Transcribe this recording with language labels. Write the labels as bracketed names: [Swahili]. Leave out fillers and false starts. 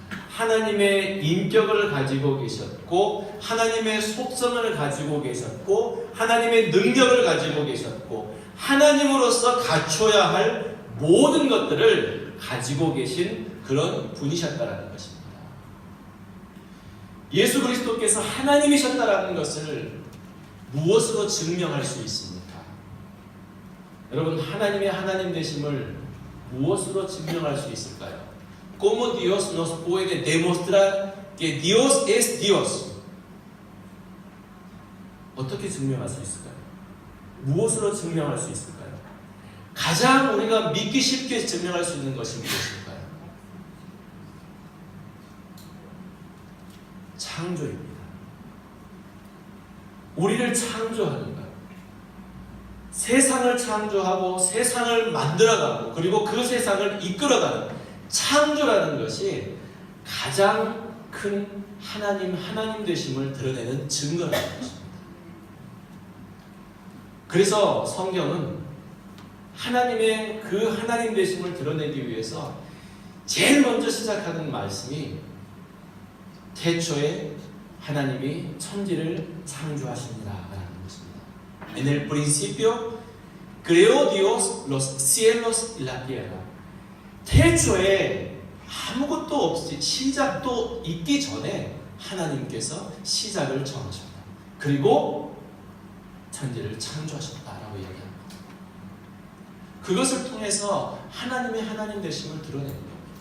[Korean] 하나님의 인격을 가지고 계셨고, 하나님의 속성을 가지고 계셨고, 하나님의 능력을 가지고 계셨고, 하나님으로서 갖춰야 할 모든 것들을 가지고 계신 그런 분이셨다라는 것입니다. 예수 그리스도께서 하나님이셨다라는 것을 무엇으로 증명할 수 있습니까? 여러분, 하나님의 하나님 되심을 무엇으로 증명할 수 있을까요? [Spanish] ¿Cómo Dios nos puede demostrar que Dios es Dios? [Korean] 어떻게 증명할 수 있을까요? 무엇으로 증명할 수 있을까요? 가장 우리가 믿기 쉽게 증명할 수 있는 것이 무엇일까요? 창조입니다. 우리를 창조하는 것, 세상을 창조하고 세상을 만들어가고 그리고 그 세상을 이끌어가는 창조라는 것이 가장 큰 하나님 되심을 드러내는 증거라는 것입니다. 그래서 성경은 하나님의 그 하나님 되심을 드러내기 위해서 제일 먼저 시작하는 말씀이 태초에 하나님이 천지를 창조하십니다 라는 것입니다. [Spanish] En el principio creó Dios los cielos y la tierra. [Korean] 태초에 아무것도 없이 시작도 있기 전에 하나님께서 시작을 정하셨다. 그리고 천지를 창조하셨다라고 얘기합니다. 그것을 통해서 하나님의 하나님 되심을 드러내는 겁니다.